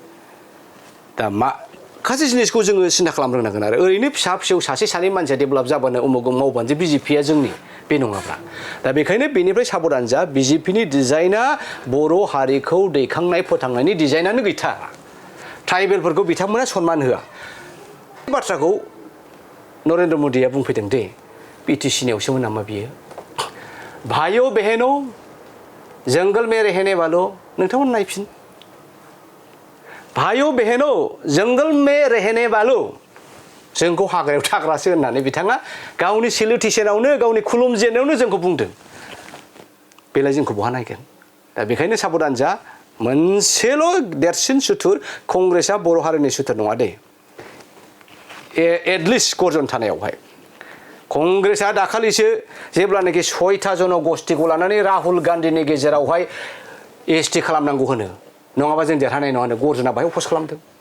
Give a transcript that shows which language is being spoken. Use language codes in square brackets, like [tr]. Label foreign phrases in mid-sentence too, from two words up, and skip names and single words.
[brx] दा माखासे जिनिसखौ जोङो सिन्था खालामनो रोंनांगोन आरो ओरैनो फिसा फिसौ सासे सानै मानसिया डेभेलप जाबानो उमुग मावबानो जे बिजेपिया जोंनि बे नङाब्ला दा बेखायनो बेनिफ्राय साबधान जा बिजेपिनि डिजाइना बर' हारिखौ दैखांनाय फोथांनायनि डिजाइनानो गैथारा ट्राइबेलफोरखौ बिथांमोना सनमान होआ बाथ्राखौ नरेन्द्र मोदीया बुंफैदों दे बिटिसि नियावसोमोन नामा बियो [hi] भाइयों बहनों जंगल में रहने वालों [brx] नोंथांमोन नायफिन [hi] भाइयों बहनों जंगल में रहने वालों [brx] जोंखौ हाग्रायाव थाग्रासो होननानै बिथाङा गावनि सेलुटेसनावनो गावनि खुलुमजेननायावनो जोंखौ बुंदों बेलाय जोंखौ बहा नायगोन दा बेखायनो साबधान जा मोनसेल' देरसिन सुथुर कंग्रेसआ बर' हारिनि सुथुर नङा दे एटलिस्ट गर्जन थानायावहाय कंग्रेसआ दाखालिसो जेब्लानाखि 6था जनगोष्ठीखौ लानानै राहुल गान्धीनि गेजेरावहाय एसटि खालामनांगौ होनो नङाबा जों देरहानाय नङा होनो गर्जना बाहाय अफस खालामदों